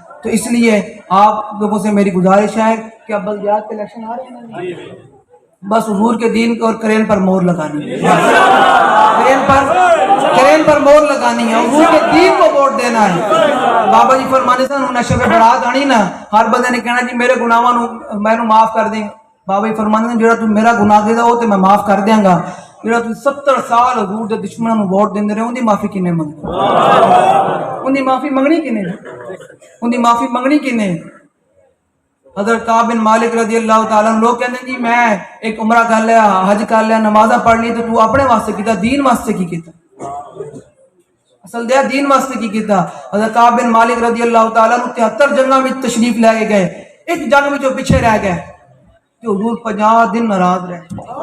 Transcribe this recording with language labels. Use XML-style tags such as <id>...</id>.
<ur>تو اس لیے آپ لوگوں سے میری گزارش ہے کہ اب بلدیات کے الیکشن آ رہے ہیں, بس حضور کے دین اور کرین پر مہر لگانی ہے, کرین پر مہر لگانی ہے, حضور کے دین کو ووٹ دینا ہے.</ur> <pa>بابا جی فرمانے سے انہوں نے شب برات آنی نا, ہر بندے نے کہنا جی میرے گناہاں نو میں معاف کر دیں. بابا جی فرمانے سے جڑا تو میرا گناہ دے ہو تے میں معاف کر دیاں گا, جڑا تو 70 سال حضور دے دشمنوں نو ووٹ دیندے رہے, اون دی معافی کنے منگنی, اون دی معافی منگنی کنے, اون دی معافی منگنی کنے.</pa> <ur>حضرت کعب بن مالک رضی اللہ تعالیٰ عنہ, لوگ کہتے ہیں جی میں ایک عمرہ کر لیا, حج کر لیا, نمازہ پڑھ لی,</ur> <pa>تو اپنے واسطے کیتا, دین واسطے کی کیتا,</pa> <ur>اصل دیا دین واسطے کی کیتا. حضرت کعب بن مالک رضی اللہ تعالیٰ عنہ 73 جنگاں میں تشریف لے کے گئے, ایک جنگ میں جو پیچھے رہ گئے تو حضور 50 دن ناراض رہے.</ur>